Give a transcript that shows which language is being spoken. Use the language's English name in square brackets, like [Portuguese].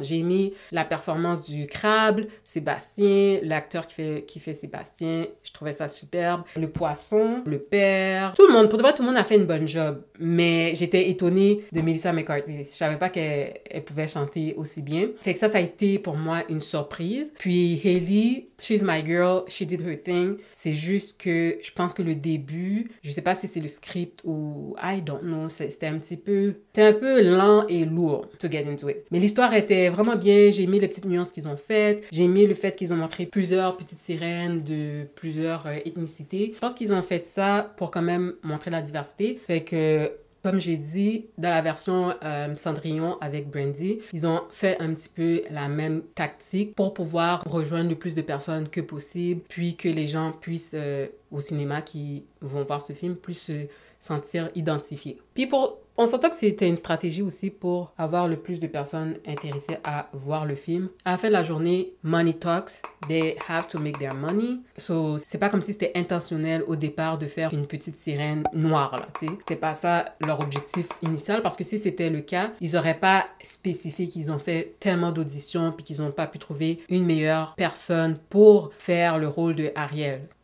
[French] J'ai aimé la performance du crabe, Sébastien, l'acteur qui fait Sébastien, je trouvais ça superbe. Le poisson, le père, tout le monde, pour de vrai, tout le monde a fait une bonne job. Mais j'étais étonnée de Melissa McCarthy. Je savais pas qu'elle pouvait chanter aussi bien. Fait que ça a été pour moi une surprise. [English] Puis Hailey, she's my girl, she did her thing. [French] C'est juste que je pense que le début, je sais pas si c'est le script ou I don't know, c'était un peu lent et lourd to get into it. Mais l'histoire était vraiment bien, j'ai aimé les petites nuances qu'ils ont faites, j'ai aimé aimé le fait qu'ils ont montré plusieurs petites sirènes de plusieurs ethnicités. Je pense qu'ils ont fait ça pour quand même montrer la diversité. Fait que, comme j'ai dit, dans la version Cendrillon avec Brandy, ils ont fait un petit peu la même tactique pour pouvoir rejoindre le plus de personnes que possible, puis que les gens puissent, au cinéma qui vont voir ce film, puissent se sentir identifiés. Puis on s'entend que c'était une stratégie aussi pour avoir le plus de personnes intéressées à voir le film. [English] À la fin de la journée, money talks, they have to make their money. [French] So, c'est pas comme si c'était intentionnel au départ de faire une petite sirène noire, là, tu sais. C'était pas ça leur objectif initial, parce que si c'était le cas, ils auraient pas spécifié qu'ils ont fait tellement d'auditions puis qu'ils ont pas pu trouver une meilleure personne pour faire le rôle de Ariel.